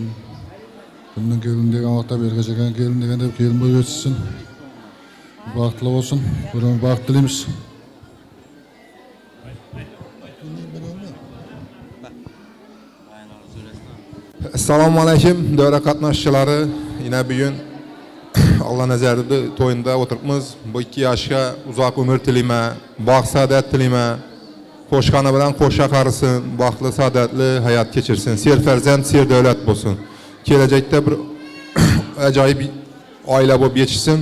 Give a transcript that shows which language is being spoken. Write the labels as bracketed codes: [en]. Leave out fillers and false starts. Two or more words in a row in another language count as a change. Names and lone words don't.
[uz] Bundan kelin degan vaqtda bergacha kelin degan deb kelin bo'lib yetsin. Baxtli bo'lsin. Ularga baxt tilaymiz. Assalomu alaykum, davra qatnashchilari. [tr] Yine bugün [uz] Allah nazarida to'yinda o'tiribmiz. Bu 2 yoshga uzoq umr tilayman, baxt saodat tilayman. Qo'shqani bilan qo'sha qarisin, baxtli saodatli hayot kechirsin. Serfarzand, serdavlat bo'lsin. Kelajakda bir ajoyib oila bo'lib yetishsin.